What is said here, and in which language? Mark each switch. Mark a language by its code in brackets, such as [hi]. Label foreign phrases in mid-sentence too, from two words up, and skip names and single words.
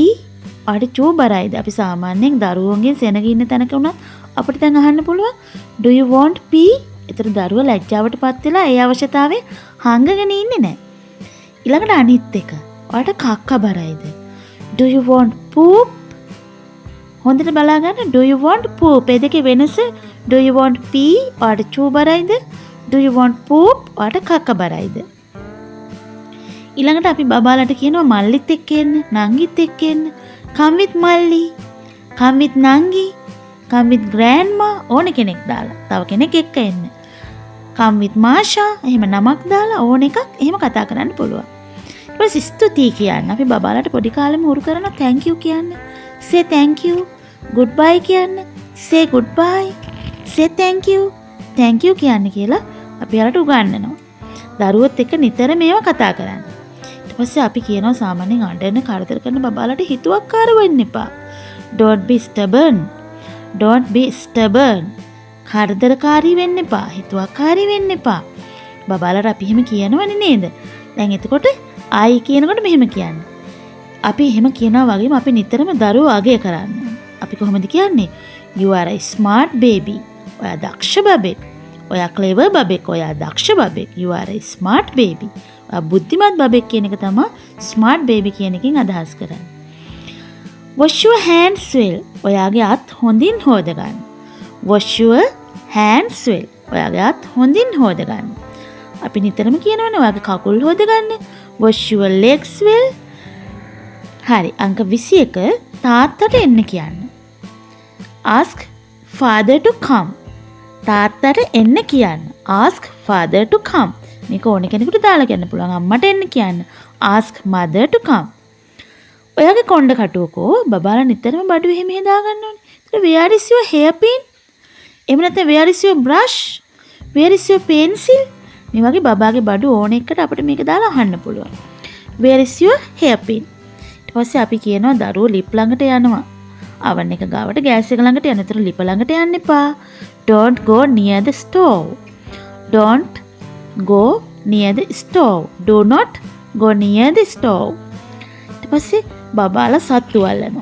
[si] ඔයාට චූ බරයිද? අපි සාමාන්‍යයෙන් දරුවන්ගෙන් සෙනග ඉන්න තැනක වුණත් අපිට දැන් අහන්න පුළුවන් [en] do you want pee? [si] ඒතර දරුවා ලැජ්ජාවටපත් වෙලා ඒ අවශ්‍යතාවයේ හංගගෙන ඉන්නේ නැහැ. ඊළඟට අනිත් එක. ඔයාට කක්ක බරයිද? [en] do you want poop? [si] හොඳට බලා ගන්න [en] do you want poop? [si] ඒ දෙකේ වෙනස [en] do you want pee? [si] ඔයාට චූ බරයිද? [en] do you want poop? [si] ඔයාට කක්ක බරයිද? ඊළඟට අපි බබාලට කියනවා මල්ලිත් එක්ක එන්න, නංගිත් එක්ක එන්න. [en] come with මල්ලි, come with නංගි, come with grandma [si] ඕන කෙනෙක් දාලා. තව කෙනෙක් එක්ක එන්න. [en] come with [si] මාෂා එහෙම නමක් දාලා ඕන එකක් එහෙම කතා කරන්න පුළුවන්. ඊට පස්සේ ස්තුතියි කියන්න. අපි බබාලට පොඩි කාලෙම උරු කරන [en] thank you [si] කියන්න. [en] say thank you, goodbye කියන්න, say goodbye, say thank you [si] කියන්නේ කියලා අපි යාලට උගන්වනවා. දරුවොත් එක්ක නිතර මේවා කතා කරන්න. ඊට පස්සේ අපි කියනවා සාමාන්‍යයෙන් අඬන කරදර කරන බබාලට හිතුවක්කාර වෙන්න එපා. [en] Don't be stubborn. Don't be stubborn. [si] කරදරකාරී වෙන්න එපා. හිතුවක්කාරී වෙන්න එපා. බබාලට අපි එහෙම කියනවනේ නේද? දැන් එතකොට ආයි කියනකොට මෙහෙම කියන්නේ. අපි එහෙම කියනවා වගේම අපි නිතරම දරුවෝ අගය කරන්න. අපි කොහොමද කියන්නේ? [en] You are a smart baby. [si] ඔයා දක්ෂ බබෙක්. ඔයා clever බබෙක්. ඔයා දක්ෂ බබෙක්. [en] You are a smart baby. [si] ඔයා බුද්ධිමත් බබෙක් කියන එක තමයි [en] smart baby [si] කියන එකෙන් අදහස් කරන්නේ. [en] Wash your hands well. [si] ඔයාගේ අත් හොඳින් හොද ගන්න. [en] Wash your hands well. [si] ඔයාගේ අත් හොඳින් හොද ගන්න. අපි නිතරම කියනවනේ ඔයාගේ කකුල් හොද ගන්න. [en] Wash your legs well. [si] හරි. අංක 21 තාත්තට එන්න කියන්න. [en] Ask father to come. [si] තාත්තට එන්න කියන්න. [en] Ask father to come. [si] මේක ඕන කෙනෙකුට දාලා කියන්න පුළුවන්. අම්මට එන්න කියන්න. [en] Ask mother to come. [si] ඔයාගේ කොණ්ඩ කටුවකෝ බබාලා නිතරම බඩු එහෙම හදා ගන්න ඕනේ. [en] ඒක where is your hairpin? [si] එහෙම නැත්නම් [en] where is your brush? Where is your pencil? [si] මේ වගේ බබාගේ බඩු ඕන එකට අපිට මේක දාලා අහන්න පුළුවන්. [en] Where is your hairpin? [si] ඊට පස්සේ අපි කියනවා දරුවෝ ලිප් ළඟට යනවා. oven එක ගාවට ගෑස් එක ළඟට යන. ඒතර ලිප ළඟට යන්න එපා. [en] Don't go near the stove. Don't go near the stove. Do not go near the stove. [si] ඊට පස්සේ බබාලා සත්තු අල්ලනවා.